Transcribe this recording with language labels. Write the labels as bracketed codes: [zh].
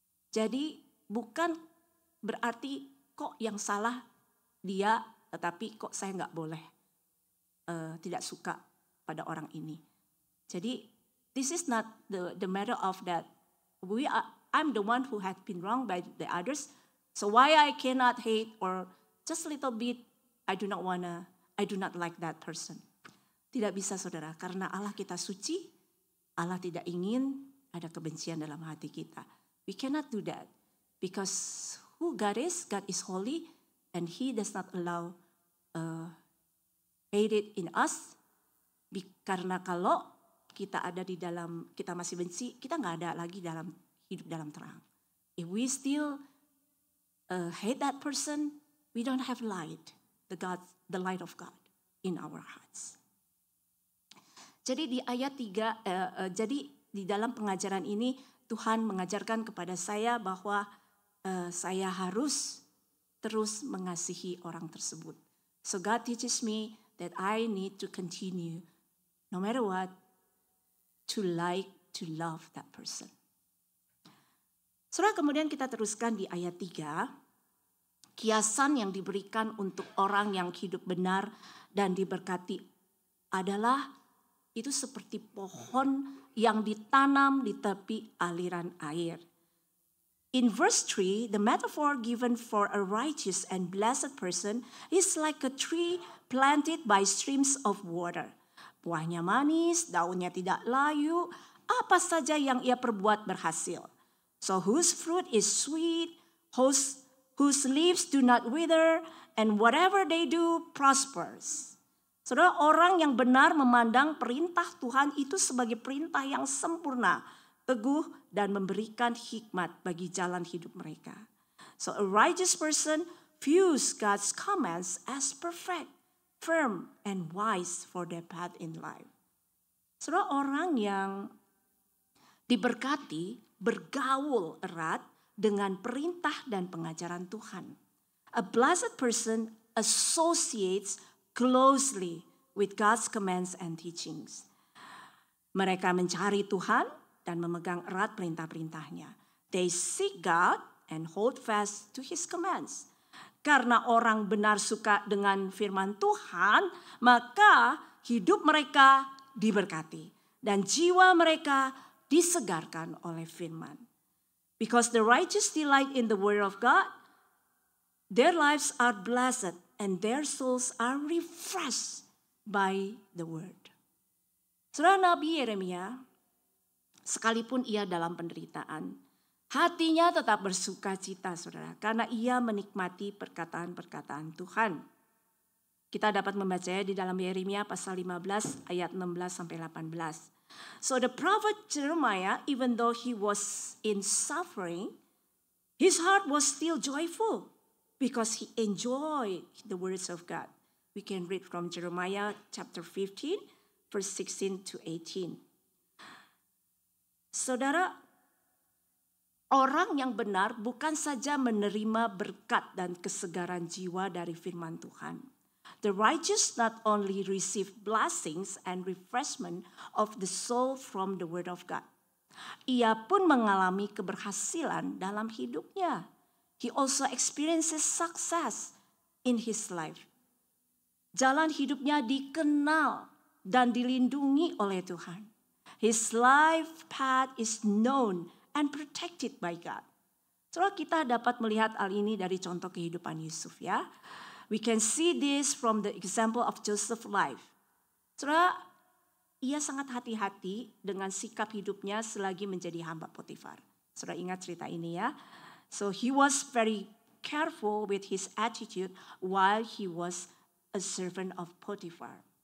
[id] Jadi bukan berarti kok yang salah dia, tetapi kok saya nggak boleh tidak suka pada orang ini. [en] Jadi this is not the matter of that I'm the one who had been wronged by the others. So why I cannot hate or just a little bit I do not like that person. [id] Tidak bisa saudara, karena Allah kita suci, Allah tidak ingin ada kebencian dalam hati kita. [en] We cannot do that because who God is holy and He does not allow hate it in us. [id] Karena kalau kita ada di dalam, kita masih benci, kita nggak ada lagi dalam hidup dalam terang. [en] If we still hate that person, we don't have light, the light of God in our hearts. [id] Jadi di ayat 3, jadi di dalam pengajaran ini Tuhan mengajarkan kepada saya bahwa saya harus terus mengasihi orang tersebut. [en] So God teaches me that I need to continue, no matter what, to love that person. [id] Saudara, kemudian kita teruskan di ayat 3. Kiasan yang diberikan untuk orang yang hidup benar dan diberkati adalah itu seperti pohon yang ditanam di tepi aliran air. [en] In verse 3, the metaphor given for a righteous and blessed person is like a tree planted by streams of water. [id] Buahnya manis, daunnya tidak layu, apa saja yang ia perbuat berhasil. [en] So whose fruit is sweet, whose leaves do not wither, and whatever they do prospers. [id] Saudara, orang yang benar memandang perintah Tuhan itu sebagai perintah yang sempurna, teguh, dan memberikan hikmat bagi jalan hidup mereka. [en] So a righteous person views God's commands as perfect, firm, and wise for their path in life. [id] Saudara, orang yang diberkati bergaul erat dengan perintah dan pengajaran Tuhan. [en] A blessed person associates closely with God's commands and teachings. [id] Mereka mencari Tuhan dan memegang erat perintah-perintahnya. [en] They seek God and hold fast to His commands. [id] Karena orang benar suka dengan firman Tuhan, maka hidup mereka diberkati dan jiwa mereka disegarkan oleh firman. [en] Because the righteous delight in the word of God, their lives are blessed and their souls are refreshed by the word. [id] Saudara, Nabi Yeremia, sekalipun ia dalam penderitaan, hatinya tetap bersuka cita, saudara, karena ia menikmati perkataan-perkataan Tuhan. Kita dapat membacanya di dalam Yeremia pasal 15 ayat 16 sampai 18. [en] So the prophet Jeremiah, even though he was in suffering, his heart was still joyful because he enjoyed the words of God. We can read from Jeremiah chapter 15, verse 16 to 18. [id] Saudara, orang yang benar bukan saja menerima berkat dan kesegaran jiwa dari firman Tuhan. [en] The righteous not only receive blessings and refreshment of the soul from the word of God. [id] Ia pun mengalami keberhasilan dalam hidupnya. [en] He also experiences success in his life. [id] Jalan hidupnya dikenal dan dilindungi oleh Tuhan. [en] His life path is known and protected by God. [id] Saudara, kita dapat melihat hal ini dari contoh kehidupan Yusuf, ya. [en] We can see this from the example of Joseph's life. [id] Saudara, ia sangat hati-hati dengan sikap hidupnya selagi menjadi hamba Potifar. Saudara ingat cerita ini, ya. [en] So he was very careful with his attitude while he was a servant of Potifar.